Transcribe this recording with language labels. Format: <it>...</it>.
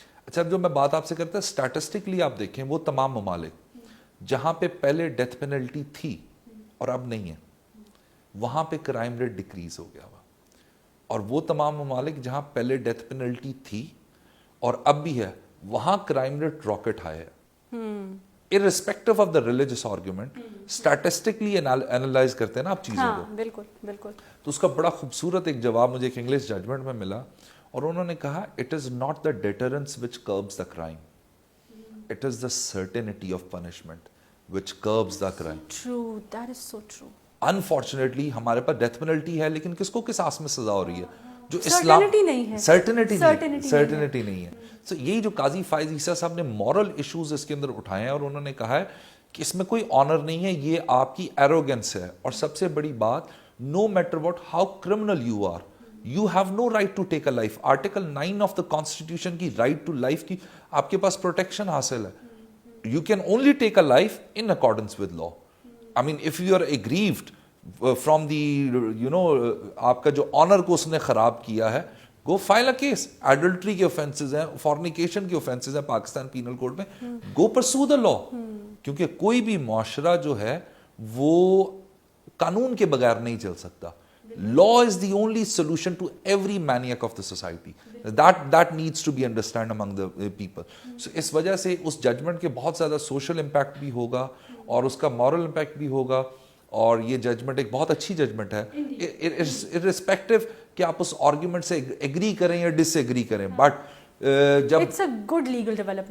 <ur>اچھا اب جو میں بات آپ سے کرتا ہوں اسٹیٹسٹکلی آپ دیکھیں, وہ تمام ممالک جہاں پہ پہلے ڈیتھ پینلٹی تھی اور اب نہیں ہے, وہاں پہ کرائم ریٹ ڈکریز ہو گیا ہوا, اور وہ تمام ممالک جہاں پہلے ڈیتھ پینلٹی تھی اور اب بھی ہے, وہاں کرائم ریٹ راکٹ ہائی ہے.</ur> <en>irrespective of the religious argument, statistically analyze</en> <ur>کرتے ہیں نا آپ چیزوں کو. بالکل بالکل. تو اس کا بڑا خوبصورت ایک جواب مجھے ایک انگلش ججمنٹ میں ملا, اور انہوں نے کہا</ur> <en>it is not the deterrence which curbs the crime,</en> <ur>it is the certainty of punishment which curbs the crime.</ur> <en>True, that is so true.</en> <ur>Unfortunately ہمارے پاس ڈیتھ پینلٹی ہے, لیکن کس کو قصاص میں سزا ہو رہی ہے, جو اسلام سرٹنٹی نہیں ہے. So یہی جو قاضی فائز عیسیٰ صاحب نے مورل ایشوز اس کے اندر اٹھائے ہیں, اور انہوں نے کہا ہے کہ اس میں کوئی آنر نہیں ہے, یہ آپ کی ایروگنس ہے. اور سب سے بڑی بات,</ur> <en>no matter what how criminal you are, you have no right to take a life. Article 9 of the Constitution</en> <ur>کی</ur> <en>right to life</en> <ur>کی آپ کے پاس پروٹیکشن حاصل ہے.</ur> <en>You can only take a life in accordance with law. I mean, if you are aggrieved from the,</en> <ur>آپ کا جو owner کو اس نے خراب کیا ہے,</ur> <en>go file a case. Adultery کے offenses ہیں, fornication کے offenses ہیں پاکستان پینل کوڈ میں, go pursue the law.</en> <ur>کیونکہ کوئی بھی معاشرہ جو ہے وہ قانون کے بغیر نہیں چل سکتا.</ur> <en>Law is the only solution to every maniac of the society. That needs to be understood among the people.</en> <ur>So اس وجہ سے اس ججمنٹ کے بہت زیادہ سوشل امپیکٹ بھی ہوگا اور اس کا مورل امپیکٹ بھی ہوگا, اور یہ ججمنٹ ایک بہت اچھی ججمنٹ ہے, irrespective کہ آپ اس آرگیومنٹ سے ایگری کریں یا ڈس ایگری کریں, بٹ جب</ur> <en>It's a good legal development.</en>